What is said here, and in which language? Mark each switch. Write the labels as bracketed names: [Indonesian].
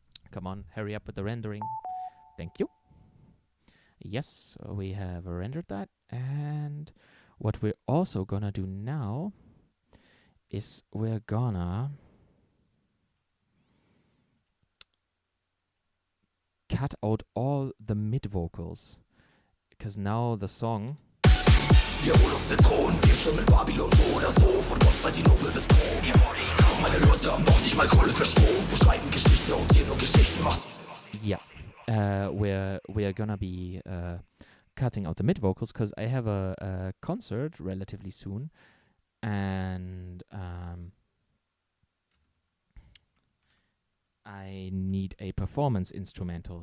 [English] Come on, hurry up with the rendering. Thank you. Yes, we have rendered that, and what we're also gonna do now is we're gonna cut out all the mid vocals, because now the song. [German] Wir holen uns den Thron, wir stürmen Babylon so oder so, von Konstantinopel bis Rom. Meine Leute haben noch nicht mal Kohle für Strom. Wir schreiben Geschichte und dir nur Geschichten macht. [English] Yeah, we're gonna be cutting out the mid vocals because I have a concert relatively soon, and I need a performance instrumental.